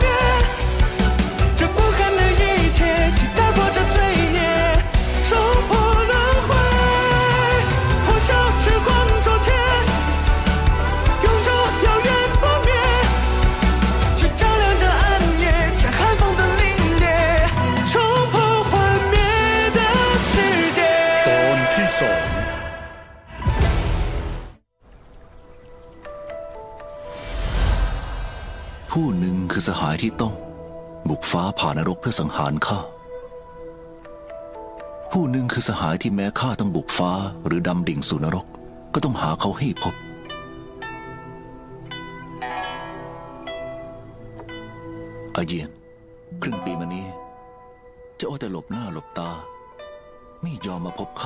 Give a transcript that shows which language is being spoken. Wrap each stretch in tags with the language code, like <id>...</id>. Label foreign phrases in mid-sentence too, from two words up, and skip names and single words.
<zh>这不堪的一切，去打破这罪孽，冲破轮回。破晓时光昨天，永驻遥远不灭。去照亮这暗夜，这寒风的凛冽，冲破幻灭的世界。</zh> <th>ตอนที่สอง ผู้หนึ่งคือสหายที่ต้อง บุกฟ้าผ่านรกเพื่อสังหารข้า ผู้หนึ่งคือสหายที่แม้ข้าต้องบุกฟ้าหรือดำดิ่งสู่นรก ก็ต้องหาเขาให้พบ อาเยียน ครึ่งปีมานี้เจ้าเอาแต่หลบหน้าหลบตา ไม่ยอมมาพบข้า</th>